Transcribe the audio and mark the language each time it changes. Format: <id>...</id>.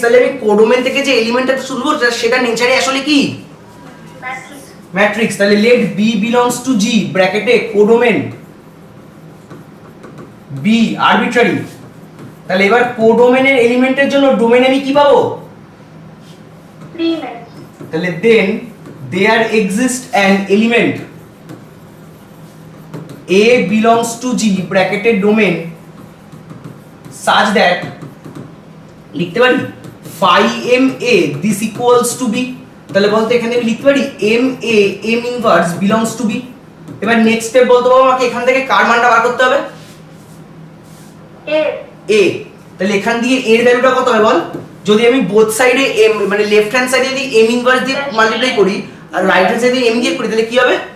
<bn>তাহলে আমি কোডোমেন থেকে যে এলিমেন্টটা তুলবো সেটা নেচারে আসলে কি? Matrix matrix.</bn> <en>তাহলে let b belongs to G ব্র্যাকেটে codomain be arbitrary.</en> <bn>তাহলে এবার কোডোমেনের এলিমেন্টের জন্য ডোমেন আমি কি পাবো? প্রিমেজ</bn> <en>তাহলে then there exist an element A belongs to G bracketed domain such that</en> <bn>লিখতে পারি</bn> <en>phi m a this equals to b।</en> <bn>তাহলে বলতে এখানে আমি লিখতে পারি</bn> <en>m a m inverse belongs to b।</en> <bn>এবার নেক্সট স্টেপ বলতে পারবো আমাকে এখান থেকে কার মানটা বার করতে হবে? এ a। তাহলে এখান দিয়ে a এর ভ্যালুটা কত হবে বল? যদি আমি বোথ সাইডে m মানে লেফট হ্যান্ড সাইডে যদি m ইনভার্স দিয়ে মাল্টিপ্লাই করি আর রাইট হ্যান্ড সাইডে m দিয়ে করি, তাহলে কি হবে?</bn>